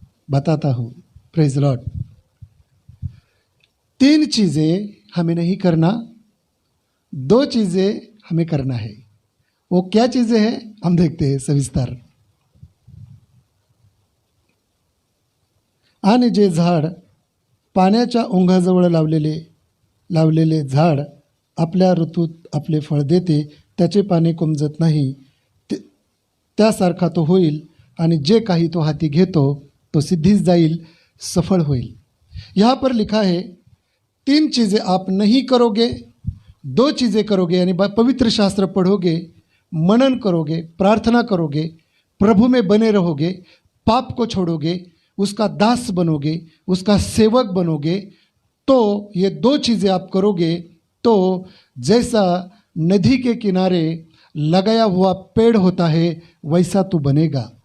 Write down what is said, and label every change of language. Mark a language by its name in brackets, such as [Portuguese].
[Hindi] बताता हूँ। [English] Praise the lord. [Hindi] 3 चीज़ें हमें नहीं करना, 2 चीज़ें हमें करना है। वो क्या चीज़ें हैं हम देखते हैं सविस्तर। [Marathi] आणि जे झाड पाण्याच्या ओंघाजवळ लावलेले झाड आपल्या ऋतूत आपले फळ देते, त्याचे पाने कोमजत नाही, त्यासारखा तो होईल, आणि जे काही तो हाती घेतो तो सिद्धीस जाईल, सफल होईल। [Hindi] यहाँ पर लिखा है 3 चीज़ें आप नहीं करोगे, 2 चीज़ें करोगे, यानी पवित्र शास्त्र पढ़ोगे, मनन करोगे, प्रार्थना करोगे, प्रभु में बने रहोगे, पाप को छोड़ोगे, उसका दास बनोगे, उसका सेवक बनोगे, तो ये 2 चीज़ें आप करोगे तो जैसा नदी के किनारे लगाया हुआ पेड़ होता है वैसा तू बनेगा।